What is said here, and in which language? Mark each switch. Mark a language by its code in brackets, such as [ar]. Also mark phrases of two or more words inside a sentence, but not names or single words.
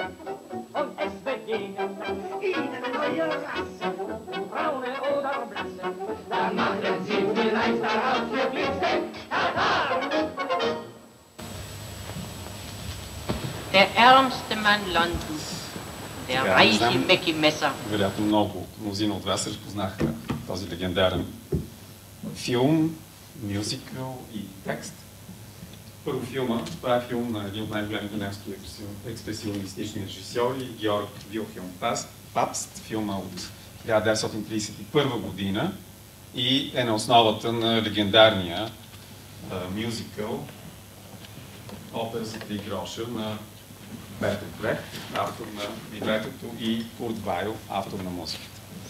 [de] Und es begegnete ihnen eine neue Rasse, braune oder blasse, da machen sie vielleicht daraus für Blitze. Der ärmste Mann Londons, der reiche Mackie Messer. [bg] Вероятно мнозина от вас разпознаха този легендарен филм, мюзикъл и текст. Първо филма, това е филм на един от най-големите немски експресионистични режисьори, Георг Вилхелм Папст, филма от 1931 година и е на основата на легендарния мюзикъл Опера за 3 гроша на Бертолт Брехт, автор на либретото, и Курт Вайл, автор на музиката.